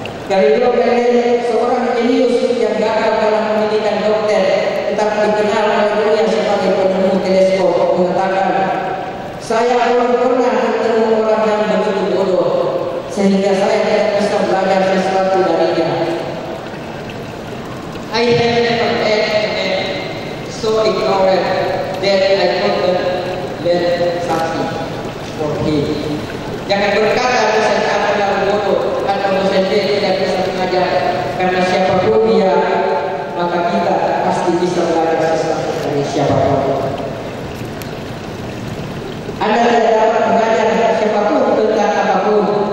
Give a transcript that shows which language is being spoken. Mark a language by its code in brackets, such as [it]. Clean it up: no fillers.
[id] Galileo Galilei, seorang jenius yang gagal dalam pendidikan dokter, tetap dikenal oleh dunia sebagai penemu teleskop, mengatakan, saya belum pernah bertemu orang yang begitu bodoh sehingga saya tidak bisa belajar sesuatu darinya. [en] I have never met a man so ignorant that I couldn't learn something for him. [id] Jangan berkata dosen A adalah bodoh atau dosen B tidak bisa mengajar, karena siapapun dia, maka kita pasti bisa belajar sesuatu dari siapapun. Anda tidak dapat mengajar siapapun tentang apapun.